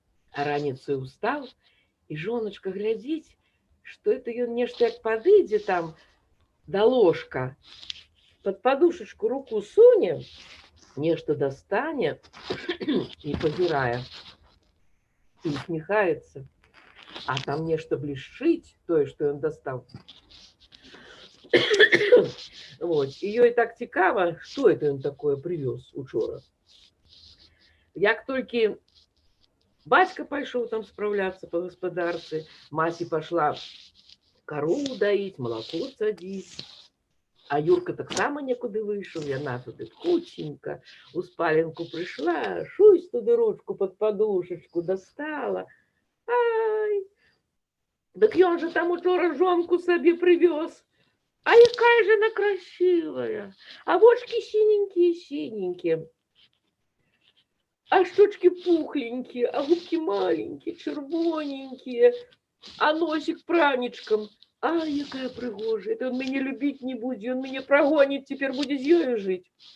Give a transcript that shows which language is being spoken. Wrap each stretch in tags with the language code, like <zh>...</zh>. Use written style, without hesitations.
<ru>А раніцою устал, и жоночка глядит, что это он нечто як подыдзе там до ложка, под подушечку руку суне, нечто достане и позирая, и усмехается, а там нечто блещит, то, что он достал. Вот.</ru> <be>І ёй так цікава, што это ён такое прывёз учора. Як толькі бацька пайшоў там спраўляцца па гаспадарцы, маці пашла карову даіць, малако цадзіць, а Юрка таксама некуды выйшаў, яна туды хуценька у спаленку прыйшла, шусь туды ручку пад падушачку дастала. Ай! Дык ён жа там учора жонку сабе прывёз.</be> <ru>А якая же она красивая, а вочки синенькие-синенькие, а щечки пухленькие, а губки маленькие, червоненькие, а носик праничком. Ай, якая пригожая, это он меня любить не будет, он меня прогонит, теперь будет с ёю жить.</ru>